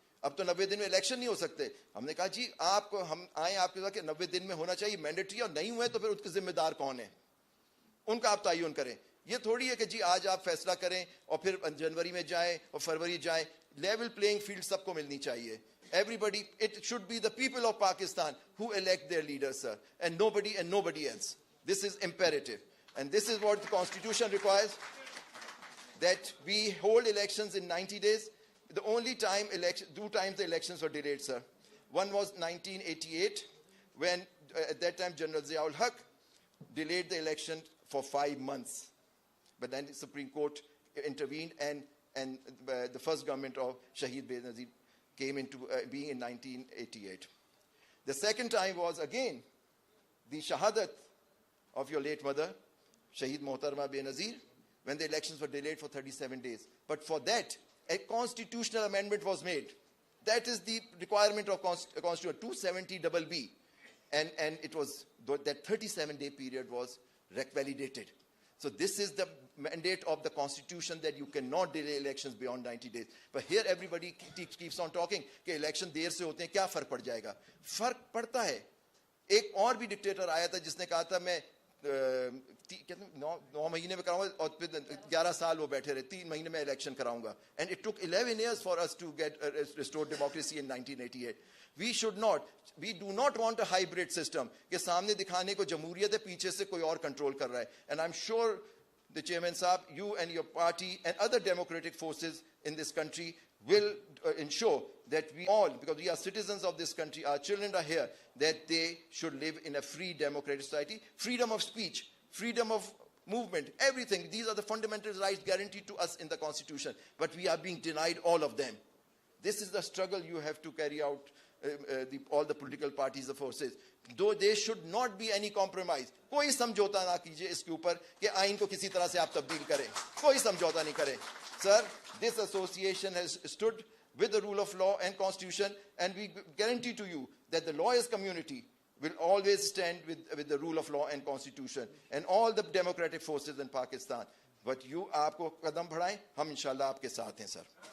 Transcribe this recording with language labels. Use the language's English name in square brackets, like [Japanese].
[Hindi] अब तो 90 दिन में इलेक्शन नहीं हो सकते. हमने कहा जी आपको हम आए आपके साथ कि 90 दिन में होना चाहिए मैंडेटरी, और नहीं हुए तो फिर उसके जिम्मेदार कौन है, उनका आप तयन करें. ये थोड़ी है कि जी आज आप फैसला करें और फिर जनवरी में जाएं और फरवरी जाएं. लेवल प्लेइंग फील्ड सबको मिलनी चाहिए. [English] Everybody, it should be the people of Pakistan who elect their leaders, sir, and nobody else. This is imperative, and this is what the Constitution requires, that we hold elections in 90 days. The only time two times the elections were delayed, sir. One was 1988, when at that time General Ziaul Haq delayed the election for 5 months. But then the Supreme Court intervened, and the first government of Shahid Benazir came into being in 1988. The second time was again the shahadat of your late mother, Shahid Mohtarma Benazir, when the elections were delayed for 37 days. But for that, a constitutional amendment was made. That is the requirement of Constitution 270BB. And it was, that 37-day period was validated. So this is the mandate of the Constitution, that you cannot delay elections beyond 90 days. But here everybody keeps on talking [Hindi] कि election देर से होते हैं, क्या फर्क पड़ जाएगा? फर्क पड़ता है. एक और भी डिक्टेटर आया था जिसने कहा था मैं 9 महीने में कराऊंगा, और फिर 11 साल वो बैठे रहे, 3 महीने में इलेक्शन कराऊंगा. [English] And it took 11 years for us to get restored democracy in 1988. We do not want a hybrid system [Hindi] कि सामने दिखाने को जमहूरियत है, पीछे से कोई और कंट्रोल कर रहा है. [English] And I'm sure the chairman साहब, you and your party and other democratic forces in this country will ensure that we all, because we are citizens of this country, our children are here, that they should live in a free democratic society. Freedom of speech, freedom of movement, everything. These are the fundamental rights guaranteed to us in the Constitution. But we are being denied all of them. This is the struggle you have to carry out, all the political parties, the forces. Though there should not be any compromise. [Hindi] कोई समझौता ना कीजिए इसके ऊपर कि आइन को किसी तरह से आप तब्दील करें. कोई समझौता नहीं करें. [English] Sir, this association has stood with the rule of law and Constitution, and we guarantee to you that the lawyers community will always stand with the rule of law and Constitution and all the democratic forces in Pakistan. [Hindi] But you आपको कदम बढ़ाएं, हम इंशाल्लाह आपके साथ हैं, sir.